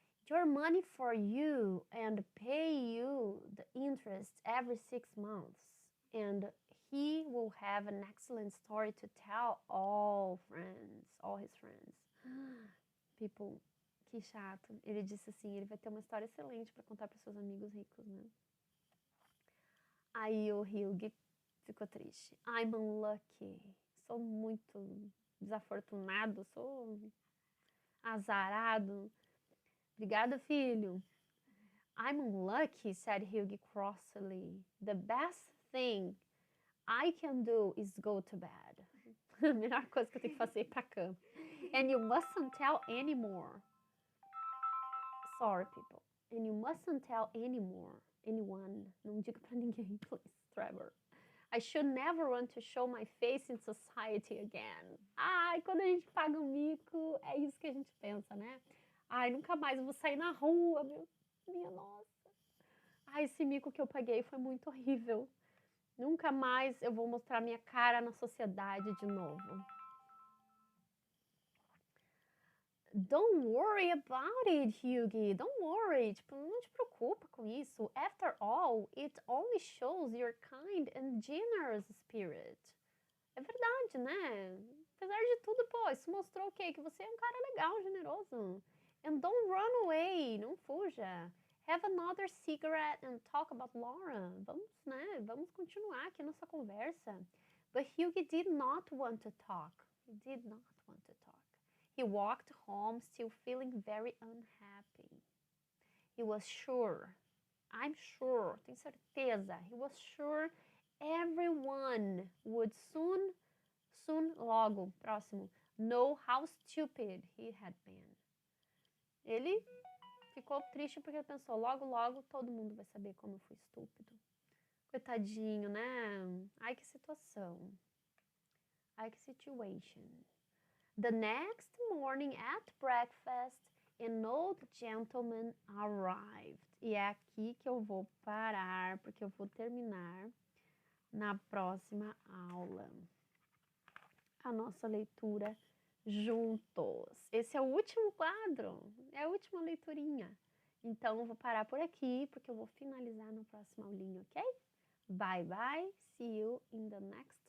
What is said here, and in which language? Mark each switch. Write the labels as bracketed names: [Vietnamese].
[English] Your money for you and pay you the interest every 6 months. And he will have an excellent story to tell all his friends. [Portuguese] People, que chato. Ele disse assim, ele vai ter uma história excelente para contar para seus amigos ricos, né? Aí o Hughie ficou triste. [English] I'm unlucky. [Portuguese] Sou muito desafortunado, sou azarado. Obrigada, filho. [English] I'm unlucky, said Hughie crossly. The best thing I can do is go to bed. [Portuguese] A melhor coisa que eu tenho que fazer é ir pra cama. [English] And you mustn't tell anymore. Sorry, people. And you mustn't tell anyone. [Portuguese] Não diga pra ninguém, please, Trevor. [English] I should never want to show my face in society again. [Portuguese] Ai, quando a gente paga um mico, é isso que a gente pensa, né? Ai, nunca mais eu vou sair na rua, minha nossa. Ai, esse mico que eu paguei foi muito horrível. Nunca mais eu vou mostrar minha cara na sociedade de novo. [English] Don't worry about it, Hughie. Don't worry. [Portuguese] Tipo, não te preocupa com isso. [English] After all, it only shows your kind and generous spirit. [Portuguese] É verdade, né? Apesar de tudo, pô, isso mostrou o quê? Que você é um cara legal, generoso. [English] And don't run away. [Portuguese] Não fuja. [English] Have another cigarette and talk about Laura. [Portuguese] Vamos, né? Vamos continuar aqui nossa conversa. [English] But Hughie did not want to talk. He did not want to talk. He walked home still feeling very unhappy. He was sure, I'm sure, [Portuguese] tenho certeza, [English] he was sure everyone would soon, [Portuguese] logo, próximo, [English] know how stupid he had been. [Portuguese] Ele ficou triste porque ele pensou, logo, logo, todo mundo vai saber como eu fui estúpido. Coitadinho, né? Ai, que situação. Ai, que situation. [English] The next morning at breakfast, an old gentleman arrived. [Portuguese] E é aqui que eu vou parar, porque eu vou terminar na próxima aula a nossa leitura juntos. Esse é o último quadro, é a última leiturinha. Então, eu vou parar por aqui, porque eu vou finalizar na próxima aulinha, ok? [English] Bye, bye. See you in the next